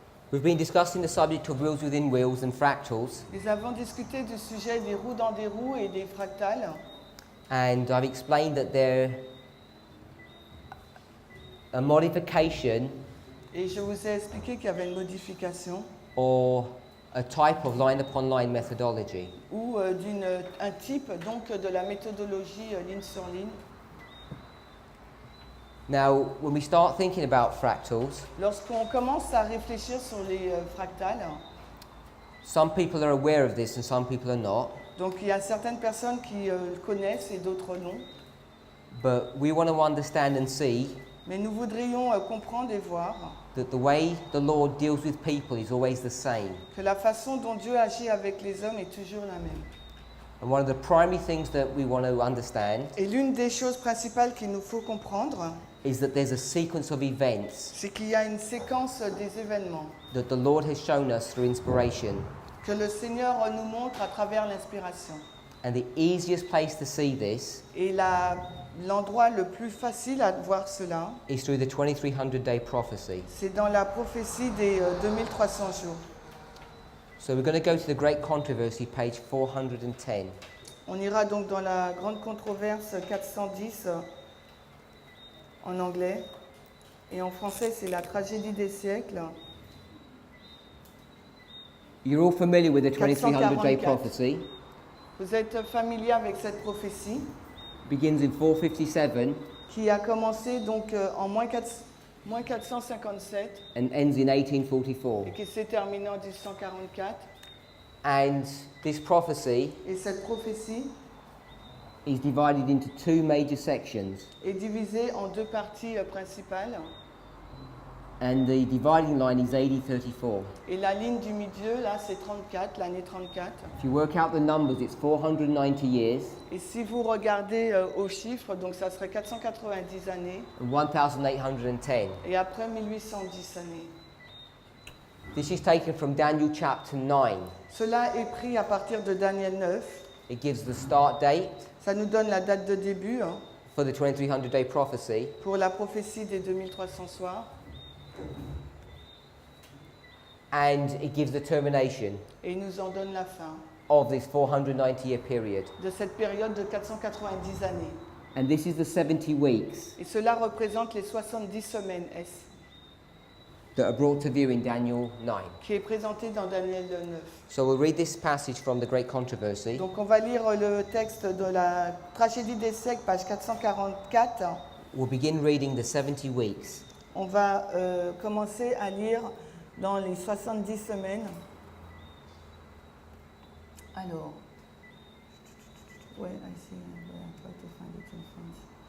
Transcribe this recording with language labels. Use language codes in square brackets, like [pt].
[en] We've been discussing the subject of wheels within wheels and fractals, [fr] Nous avons discuté du sujet des roues dans des roues et des fractales. [en] and I've explained that they're a modification [fr] Et je vous ai expliqué qu'il y avait une modification [en] or a type of line upon line methodology. [fr] ou un type donc de la méthodologie ligne sur ligne. [en] Now, when we start thinking about fractals, [fr] Lorsqu'on commence à réfléchir sur les fractales, [en] some people are aware of this and some people are not, [fr] donc il y a certaines personnes qui connaissent et d'autres non. [en] but we want to understand and see [fr] Mais nous voudrions comprendre et voir [en] that the way the Lord deals with people is always the same. [fr] que la façon dont Dieu agit avec les hommes est toujours la même. [en] And one of the primary things that we want to understand [fr] Et l'une des choses principales qu'il nous faut comprendre, [en] is that there's a sequence of events [fr] c'est qu'il y a une séquence des événements [en] that the Lord has shown us through inspiration. [fr] que le Seigneur nous montre à travers l'inspiration. [en] And the easiest place to see this [fr] Et l'endroit le plus facile à voir cela, [en] is through the 2300-day prophecy. [fr] c'est dans la prophétie des 2300 jours. [en] So we're going to go to the Great Controversy, page 410. [fr] On ira donc dans la grande controverse 410 en anglais. Et en français, c'est la tragédie des siècles. [en] You're all familiar with the 2300-day [fr] 444. [en] prophecy. [fr] Vous êtes familier avec cette prophétie [en] It begins in 457 [fr] qui a commencé donc en moins 457 [en] and ends in 1844. [fr] et qui s'est terminée en 1844. [en] And this prophecy [fr] Et cette prophétie [en] is divided into two major sections. [fr] est divisée en deux parties principales. [en] And the dividing line is AD 34. [fr] Et la ligne du milieu, là, c'est 34, l'année 34. [en] If you work out the numbers, it's 490 years [fr] Et si vous regardez aux chiffres, donc ça serait 490 années. [en] and 1810. [fr] Et après 1810 années. [en] This is taken from Daniel chapter 9. [fr] Cela est pris à partir de Daniel 9. [en] It gives the start date [fr] Ça nous donne la date de début [en] for the 2300-day prophecy [fr] pour la prophétie des 2300 soirs. [en] and it gives the termination [fr] Et il nous en donne la fin [en] of this 490-year period. [fr] de cette période de 490 années. [en] And this is the 70 weeks [fr] Et cela représente les 70 semaines [en] that are brought to view in Daniel 9. [fr] qui est présenté dans Daniel 9. [en] So we'll read this passage from the Great Controversy. [fr] Donc on va lire le texte de la tragédie des siècles, page 444. [en] We'll begin reading the 70 weeks. [fr] On va commencer à lire dans les 70 semaines. Alors, ouais, [en] I see, I try to find it in French.